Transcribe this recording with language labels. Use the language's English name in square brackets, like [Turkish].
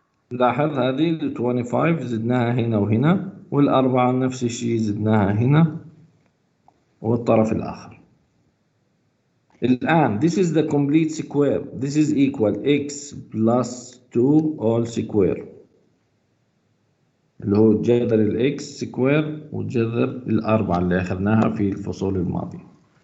[Arabic] لاحظ هذه ال 25 زدناها هنا وهنا، والأربعة نفس الشيء زدناها هنا والطرف الآخر. الآن [English] this is the complete square. This is equal x plus 2 all square [Arabic] اللي هو جذر الاكس سكوير وجذر الأربعة اللي أخذناها في الفصول الماضية.